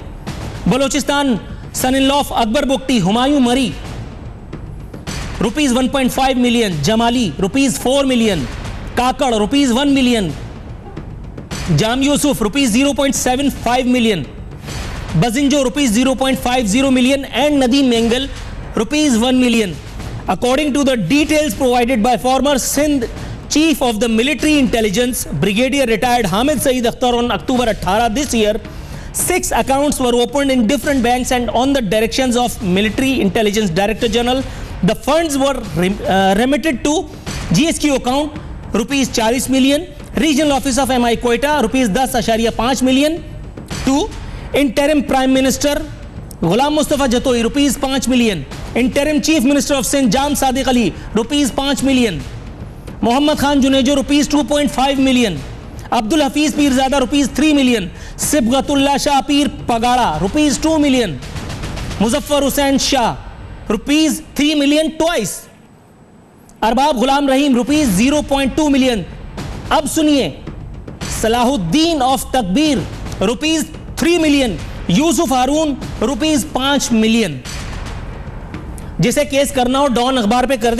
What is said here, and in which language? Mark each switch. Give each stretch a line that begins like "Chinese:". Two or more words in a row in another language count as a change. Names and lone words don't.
English: Balochistan son in law of Akbar Bukhti Humayun Marri ₹1.5 million. Jamali ₹4 million. Kakar ₹1 million. Jam Yousuf ₹0.75 million. Bizenjo ₹0.50 million and Nadeem Mengal ₹1 million. According to the details provided by former Sindh Chief of the Military Intelligence, Brigadier retired Hamid Saeed Akhtar, on October 18 this year, 6 accounts were opened in different banks and on the directions of Military Intelligence Director General. The funds were remitted to GSQ account ₹40 million, Regional Office of MI Quetta ₹10.5 million, to Interim Prime Minister Ghulam Mustafa Jatoi ₹5 million, Interim Chief Minister of Sindh Jam Sadiq Ali ₹5 million, Mohammad Khan Junejo ₹2.5 million, Abdul Hafiz Pirzada ₹3 million, Sibghatullah Shah Pir Pagada ₹2 million, Muzaffar Hussain Shah ₹3 million twice, Arbab Ghulam Rahim ₹0.2 million.
Urdu: اب سنیے، صلاح الدین آف تکبیر ₹3 ملین، یوسف ہارون ₹5 ملین. جسے کیس کرنا ہو ڈان اخبار پہ کر دے.